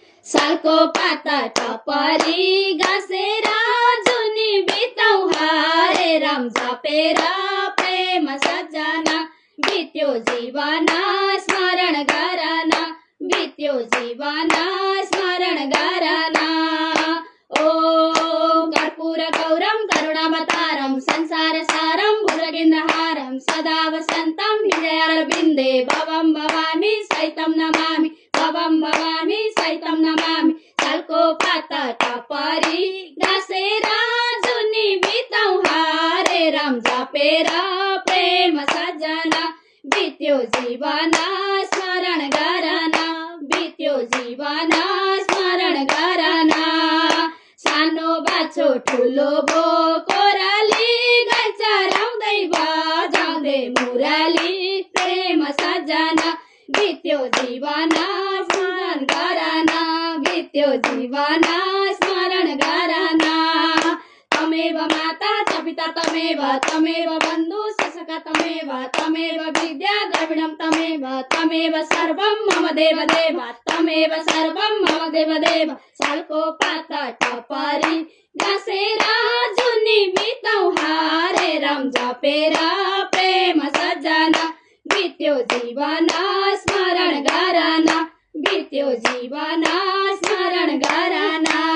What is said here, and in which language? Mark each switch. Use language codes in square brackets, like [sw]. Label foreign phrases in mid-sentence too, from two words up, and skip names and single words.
[ne] सालको पाता टपरी घाँसेर जुनी बिताउ हरे राम जपेर प्रेम सजना बित्यो जीवन स्मरण गरन, बित्यो जीवन स्मरण गरन। [sa] ॐ कर्पूर गौरम करुणावतारम संसार सारम भुजगेन्द्रहारम सदा वसंतम हृदयारविन्दे भवम भवामी सहितं नमामि, भवम भवामी सहितं नमामि। [ne] सालको पाता टपरी घाँसेर जुनी बिताउ हरे राम जपेर प्रेम सजना बित्यो जीवन स्मरण गरन, बित्यो जीवन स्मरण गरन। सानो बाछो ठुलो बो कोराली गाई चराउँदै बजाउँदै मुरली प्रेम सजना बित्यो जीवन स्मरण गरन, बित्यो जीवन स्मरण गरन। [sa] तमेव माता च पिता तमेव, तमेव बन्धु ससखा तमेव, तमेव विद्या द्रविणं तमेव, तमेव सर्वं मम देव देव, तमेव सर्वं मम देव देव। [ne] सालको पाता टपरी घाँसेर जुनी बिताउ हरे राम जपेर प्रेम सजना बित्यो जीवन स्मरण गरन, बित्यो जीवन स्मरण गरन।